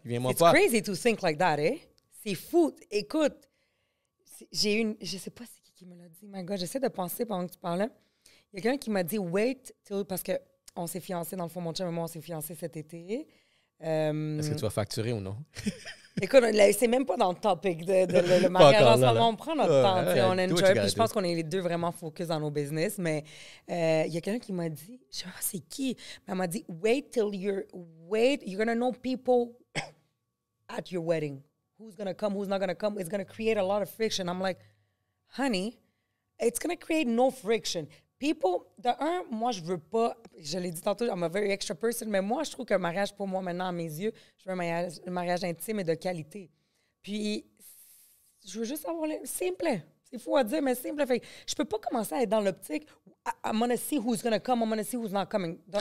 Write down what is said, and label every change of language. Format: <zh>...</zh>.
<en>It's crazy to think like that, eh?</en> <fr>C'est fou. Écoute, je sais pas si qui me l'a dit.</fr> <en>My God,</en> <fr>j'essaie de penser pendant que tu parlais. Il y a quelqu'un qui m'a dit «</fr> <en>Wait till...</en> <fr>» Parce qu'on s'est fiancés, dans le fond, mon chum et moi, on s'est fiancés cet été. Est-ce que tu vas facturer ou non? Écoute, c'est même pas dans le topic le mariage en ce moment. On prend notre temps, on enjoy. Puis je pense qu'on est les deux vraiment focus dans nos business. Mais il y a quelqu'un qui m'a dit, je sais pas c'est qui, mais elle m'a dit,</fr> <en>you're gonna know people at your wedding. Who's gonna come, who's not gonna come. It's gonna create a lot of friction. I'm like, honey, it's gonna create no friction. People,</en> <fr>moi, je veux pas, je l'ai dit tantôt,</fr> <en>I'm a very extra person,</en> <fr>mais moi, je trouve qu'un mariage, pour moi, maintenant, à mes yeux, je veux un mariage intime et de qualité. Puis, je veux juste avoir simple. C'est fou à dire, mais simple. Fait, je peux pas commencer à être dans l'optique,</fr> <en>I'm gonna see who's gonna come, I'm gonna see who's not coming.</en>